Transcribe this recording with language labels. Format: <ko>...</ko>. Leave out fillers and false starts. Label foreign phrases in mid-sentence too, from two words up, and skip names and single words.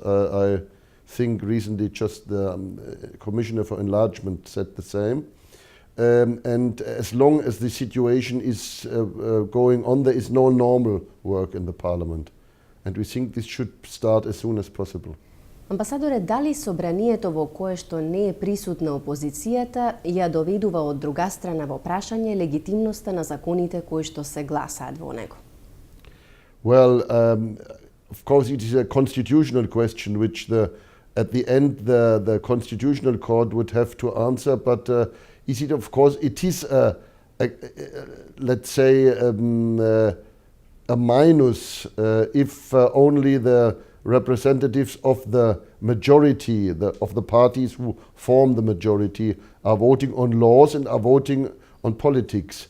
<en>I think recently just the Commissioner for Enlargement said the same. And as long as the situation is going on, there is no normal work in the parliament. And we think this should start as soon as possible.</en> <mk>Амбасадоре, дали собранието во кое што не е присутна опозицијата ја доведува од друга страна во прашање легитимноста на законите кои што се гласаат во него?</mk> <en>Well, of course it is a constitutional question which at the end the Constitutional Court would have to answer, but is it, of course, it is let's say a minus if only the representatives of the majority, of the parties who form the majority, are voting on laws and are voting on politics.</en>